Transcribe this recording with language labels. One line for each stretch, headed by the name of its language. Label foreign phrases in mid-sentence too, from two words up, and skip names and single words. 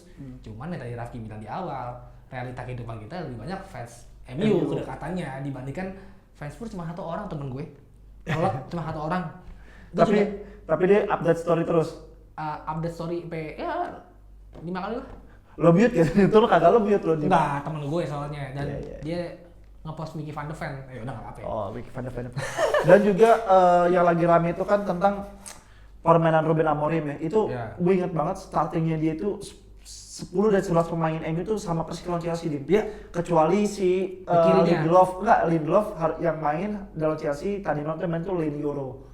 Indonesian: Cuman yang tadi Rafki bilang di awal realita kehidupan kita lebih banyak fans MU kedekatannya dibandingkan fans Spurs cuma 1 orang temen gue. Kalau cuma 1 orang. Tapi dia
English: update story
Indonesian: terus.
English: Update story
Indonesian: ya 5 kali lah. Lo mute gitu, itu lo kagak lo mute lo. Enggak, temen gue soalnya dan dia ngepost Mickey van de Ven. Ya udah enggak apa-apa ya. Oh, Mickey van de Ven. Dan juga yang lagi rame itu kan tentang permainan Ruben Amorim ya. Itu gue inget banget startingnya dia itu 10 dari 11 pemain MU itu sama persis lawan Chelsea Dim. Kecuali si Lindelof yang main dalam Chelsea tadi main tuh Linioro.